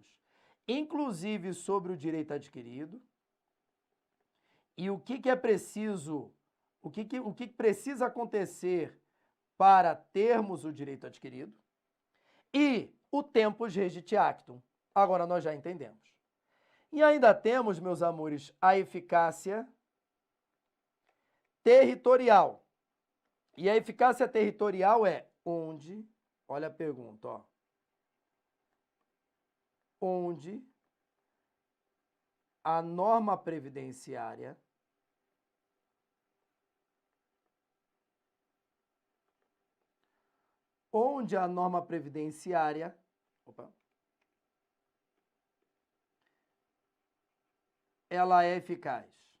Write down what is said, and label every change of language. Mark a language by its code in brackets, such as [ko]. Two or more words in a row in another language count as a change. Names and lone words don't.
[pt] Inclusive sobre o direito adquirido e o que é preciso, o que precisa acontecer para termos o direito adquirido e o [la] tempus regit actum. [pt] Agora nós já entendemos. E ainda temos, meus amores, a eficácia territorial. E a eficácia territorial é onde, olha a pergunta, ó. Onde a norma previdenciária ela é eficaz.